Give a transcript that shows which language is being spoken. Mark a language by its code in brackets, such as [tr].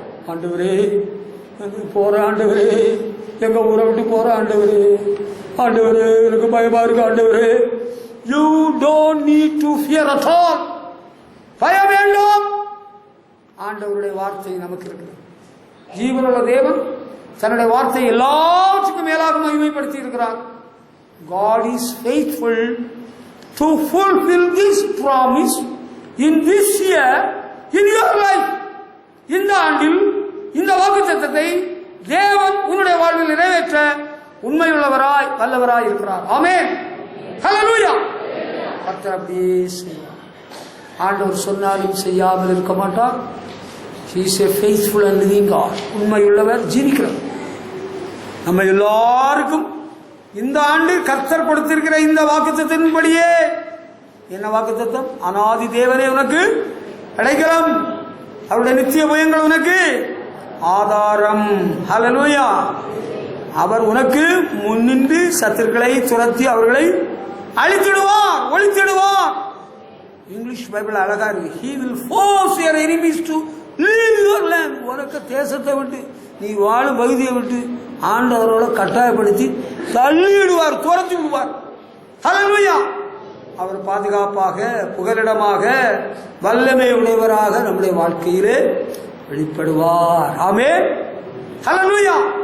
[ta] ஆண்டவரே போற ஆண்டவரே, எங்க ஊரை விட்டு போற ஆண்டவரே, ஆண்டவரே எனக்கு பயமா இருக்கு ஆண்டவரே. [en] You don't need to fear at all. [ta] பய வேண்டும். ஆண்டவருடைய வார்த்தை நமக்கு இருக்கு. ஜீவனுள்ள தேவன் தன்னுடைய வார்த்தை எல்லாத்துக்கும் மேலாக மகிமைப்படுத்தி இருக்கிறார். [en] God is faithful to fulfill this promise in this year in your life. [ta] இந்த ஆண்டில் இந்த வாக்குத்தத்தத்தை தேவன் உன்னுடைய வாழ்வில் நிறைவேற்ற உண்மையுள்ளவராய் வல்லவராய் இருக்கிறார். ஆமென். ஹல்லேலூயா. கர்த்தர் அப்படியே செய்வார். ஆண்டவர் சொன்னாலும் செய்யாமல் இருக்க மாட்டார். [en] He is a faithful and living God. [ta] உண்மையுள்ளவர், ஜீவிக்கிறவர். நம்ம எல்லாருக்கும் இந்த ஆண்டு கர்த்தர் கொடுத்திருக்கிற இந்த வாக்குத்தத்தத்தின்படியே, என்ன வாக்குத்தத்தம்? அநாதி தேவனே உனக்கு அடைக்கலம், அவருடைய நித்திய பயங்கள் உனக்கு ஆதாரம். ஹல்லேலூயா. அவர் உனக்கு முன்னின்று சத்துருக்களை துரத்தி அவர்களை அழித்திடுவார், ஒழித்திடுவார். இங்கிலீஷ் பைபிள் அழகா இருக்கு. [en] He will force your enemies to leave your land. [ta] உனக்கு தேசத்தை விட்டு, நீ வாழும் பகுதியை விட்டு ஆண்டவரோட கட்டாயப்படுத்தி தள்ளிடுவார், துரத்தி விடுவார். ஹல்லேலூயா. அவர் பாதுகாப்பாக, புகலிடமாக, வல்லமை உடையவராக நம்முடைய வாழ்க்கையிலே வெளிப்படுவார். ஆமென். ஹல்லேலூயா.